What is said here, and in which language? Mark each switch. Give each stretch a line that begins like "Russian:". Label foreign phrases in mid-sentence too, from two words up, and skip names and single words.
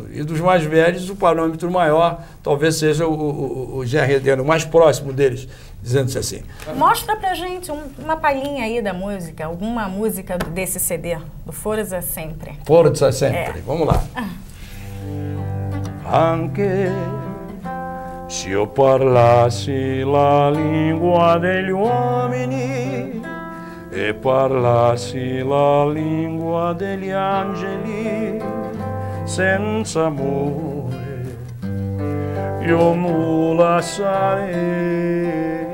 Portuguese: E dos mais velhos, o parâmetro maior talvez seja o Gerry Adriani, o mais próximo deles, dizendo-se assim. Mostra pra gente uma palhinha aí da música, alguma música desse CD, do Forza Sempre. Forza Sempre, vamos lá.
Italian: Anche se eu parlasse la língua degli uomini e parlassi la língua degli angeli, senza amore io nulla sarei.